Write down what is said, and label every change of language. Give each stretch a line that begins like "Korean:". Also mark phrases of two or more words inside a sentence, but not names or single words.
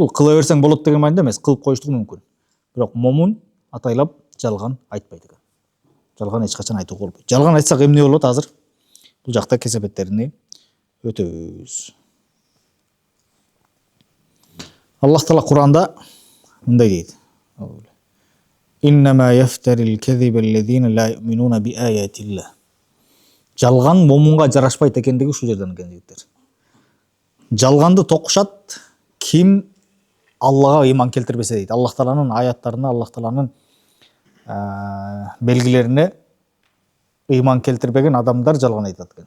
Kyrgyz: Бул кыла берсең болот деген маанида эмес, кылып коюштугу мүмкүн. Бирок момун атайлап жалган айтпайт экен. Жалган эч качан айтууга болбойт. Жалган айтсак эмне болот азыр? Бул жакта кесепеттерине өтөбүз. Аллах Таала Кур'анда мындай дейт.
Arabic: إنما يفتري الكذب الذين لا يؤمنون بآيات الله.
Kyrgyz: Жалган момунга жарашпайт экендиги ушул жерден экен, жигиттер. Жалганды токушат ким Аллага ыйман келтирбесе дейт. Аллах Тааланын аяттарына, Аллах Тааланын белгилерине ыйман келтирбеген адамдар жалган айтат экен.